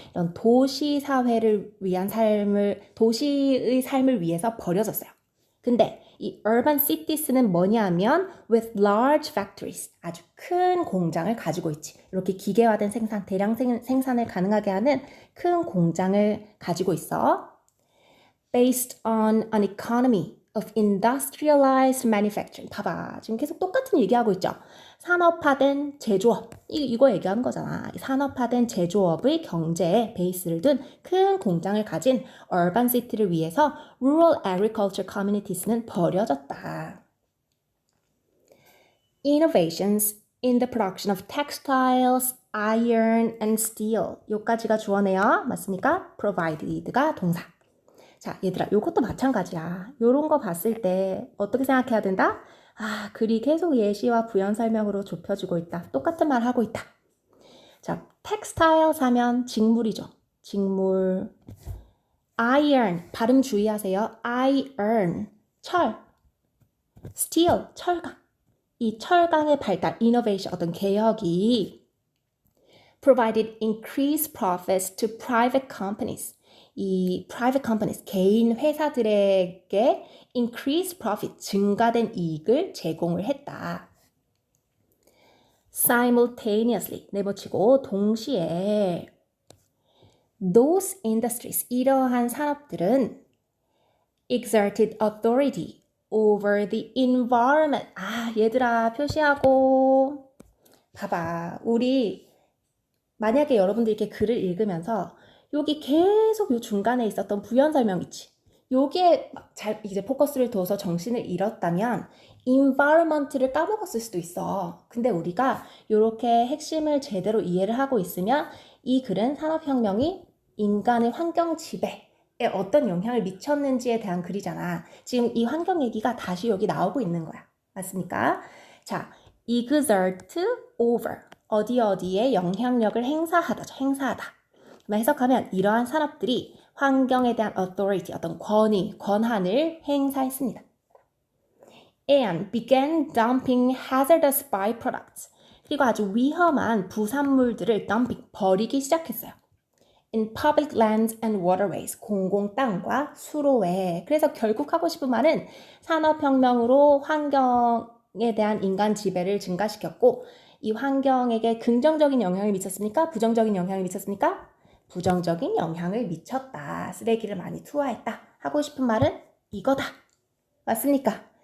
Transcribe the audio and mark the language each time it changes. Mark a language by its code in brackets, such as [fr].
[ko] 이런 도시 사회를 위한 도시의 삶을 위해서 버려졌어요. 근데 이 urban cities는 뭐냐 하면 [en] with large factories, [ko] 아주 큰 공장을 가지고 있지. 이렇게 기계화된 생산, 대량 생산을 가능하게 하는 큰 공장을 가지고 있어. [en] Based on an economy of industrialized manufacturing. [ko] 봐봐. 지금 계속 똑같은 얘기하고 있죠. 산업화된 제조업. 이거 얘기하는 거잖아. 산업화된 제조업의 경제에 베이스를 둔 큰 공장을 가진 urban city를 위해서 [en] rural agriculture communities [ko] 는 버려졌다. [en] Innovations in the production of textiles, iron, and steel. [ko] 요까지가 주어네요. 맞습니까? provided가 동사. 자, 얘들아, 요것도 마찬가지야. 요런 거 봤을 때 어떻게 생각해야 된다? 아, 글이 계속 예시와 부연 설명으로 좁혀주고 있다. 똑같은 말 하고 있다. 자, 텍스타일 사면 직물이죠. 직물. iron, 발음 주의하세요. iron, 철. steel, 철강. 이 철강의 발달, [en] innovation, [ko] 어떤 개혁이 [en] provided increased profits to private companies. [ko] 이 private companies, 개인 회사들에게 increased profit, 증가된 이익을 제공을 했다. [en] simultaneously, [ko] 내붙이고 동시에 [en] those industries, [ko] 이러한 산업들은 [en] exerted authority over the environment. [ko] 아, 얘들아 표시하고 봐봐. 우리 만약에 여러분들 이렇게 글을 읽으면서 여기 계속 요 중간에 있었던 부연 설명 있지. 요게 잘 이제 포커스를 둬서 정신을 잃었다면 environment를 까먹었을 수도 있어. 근데 우리가 이렇게 핵심을 제대로 이해를 하고 있으면 이 글은 산업혁명이 인간의 환경 지배에 어떤 영향을 미쳤는지에 대한 글이잖아. 지금 이 환경 얘기가 다시 여기 나오고 있는 거야. 맞습니까? 자, exert over. 어디에 영향력을 행사하다죠. 행사하다. 해석하면 이러한 산업들이 환경에 대한 authority, 어떤 권위, 권한을 행사했습니다. [en] And began dumping hazardous byproducts. [ko] 그리고 아주 위험한 부산물들을 dumping, 버리기 시작했어요. [en] In public lands and waterways, [ko] 공공 땅과 수로에. 그래서 결국 하고 싶은 말은 산업혁명으로 환경에 대한 인간 지배를 증가시켰고 이 환경에게 긍정적인 영향을 미쳤습니까? 부정적인 영향을 미쳤습니까? 부정적인 영향을 미쳤다. 쓰레기를 많이 투하했다. 하고 싶은 말은 이거다. 맞습니까?